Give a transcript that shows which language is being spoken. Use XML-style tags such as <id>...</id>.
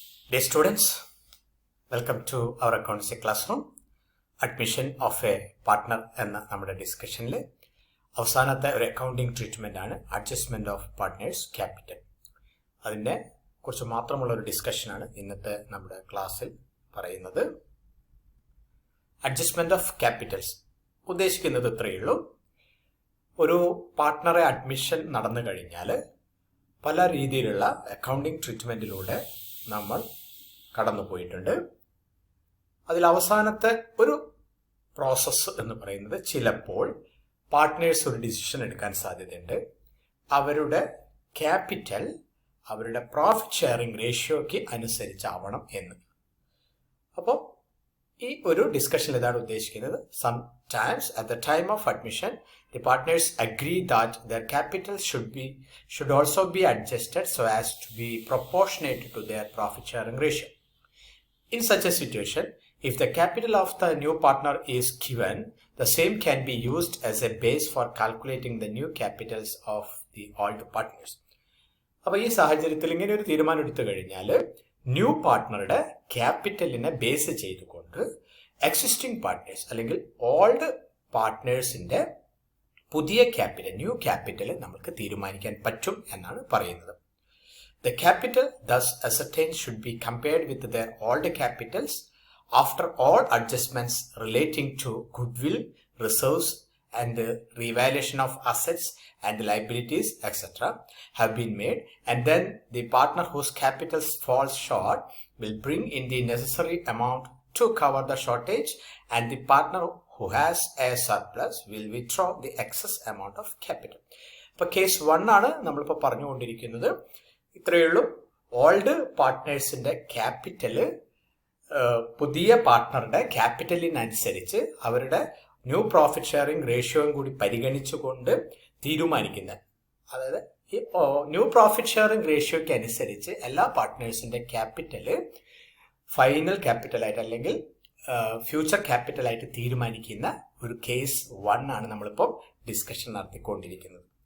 <en>Dear students, welcome to our accountancy classroom. Admission of a partner</en> <ml>എന്ന നമ്മുടെ ഡിസ്കഷനിൽ അവസാനത്തെ ഒരു അക്കൗണ്ടിങ് ട്രീറ്റ്മെന്റ് ആണ് അഡ്ജസ്റ്റ്മെന്റ് ഓഫ് പാർട്ട്നേഴ്സ് ക്യാപിറ്റൽ. അതിൻ്റെ കുറിച്ച് മാത്രമുള്ള ഒരു ഡിസ്കഷനാണ് ഇന്നത്തെ നമ്മുടെ ക്ലാസ്സിൽ പറയുന്നത്. അഡ്ജസ്റ്റ്മെന്റ് ഓഫ് ക്യാപിറ്റൽസ് ഉദ്ദേശിക്കുന്നത് ഇത്രയേ ഉള്ളൂ. ഒരു പാർട്ട്ണറെ അഡ്മിഷൻ നടന്നു കഴിഞ്ഞാൽ പല രീതിയിലുള്ള അക്കൗണ്ടിങ് ട്രീറ്റ്മെന്റിലൂടെ നമ്മൾ കടന്നുപോയിട്ടുണ്ട്. അതിൽ അവസാനത്തെ ഒരു പ്രോസസ്സ് എന്ന് പറയുന്നത് ചിലപ്പോൾ പാർട്ട്നേഴ്സ് ഒരു ഡിസിഷൻ എടുക്കാൻ സാധ്യതയുണ്ട്. അവരുടെ ക്യാപിറ്റൽ അവരുടെ പ്രോഫിറ്റ് ഷെയറിംഗ് റേഷ്യോയ്ക്ക് അനുസരിച്ചാവണം എന്ന്. അപ്പോൾ ഈ ഒരു ഡിസ്കഷൻ ഇതാണ് ഉദ്ദേശിക്കുന്നത്.</ml> <en>Sometimes at the time of admission the partners agree that their capital should also be adjusted so as to be proportionate to their profit sharing ratio. In such a situation, if the capital of the new partner is given, the same can be used as a base for calculating the new capitals of the old partners.</en> <ml>അപ്പോൾ ഈ സാഹചര്യത്തിൽ ഇങ്ങനെ ഒരു തീരുമാനം എടുത്തു കഴിഞ്ഞാൽ new പാർട്ട്ണറുടെ ക്യാപിറ്റലിനെ base ചെയ്തുകൊണ്ട് existing partners അല്ലെങ്കിൽ ഓൾഡ് പാർട്ട്നേഴ്സിന്റെ പുതിയ ക്യാപിറ്റൽ ന്യൂ ക്യാപിറ്റൽ നമുക്ക് തീരുമാനിക്കാൻ പറ്റും എന്നാണ് പറയുന്നത്.</ml> <en>The capital thus ascertained should be compared with their old capitals after all adjustments relating to goodwill, reserves and revaluation of assets and liabilities etc. have been made, and then the partner whose capital falls short will bring in the necessary amount to cover the shortage, and the partner who has a surplus will withdraw the excess amount of capital.</en> <ml>ഇപ്പോൾ case 1 ആണ് നമ്മളിപ്പോൾ പറഞ്ഞുകൊണ്ടിരിക്കുന്നത്. ഇത്രയേ ഉള്ളൂ. Old പാർട്ട്നേഴ്സിന്റെ capital പുതിയ പാർട്ട്ണറുടെ ക്യാപിറ്റലിനനുസരിച്ച് അവരുടെ new profit sharing റേഷ്യോയും കൂടി പരിഗണിച്ചുകൊണ്ട് തീരുമാനിക്കുന്ന, അതായത് ഈ ന്യൂ പ്രോഫിറ്റ് ഷെയറിംഗ് റേഷ്യോയ്ക്ക് അനുസരിച്ച് എല്ലാ പാർട്ട്നേഴ്സിന്റെ ക്യാപിറ്റല് ഫൈനൽ ക്യാപിറ്റലായിട്ട് അല്ലെങ്കിൽ ഫ്യൂച്ചർ ക്യാപിറ്റലായിട്ട് തീരുമാനിക്കുന്ന ഒരു കേസ് 1 ആണ് നമ്മളിപ്പോൾ ഡിസ്കഷൻ നടത്തിക്കൊണ്ടിരിക്കുന്നത്.</ml>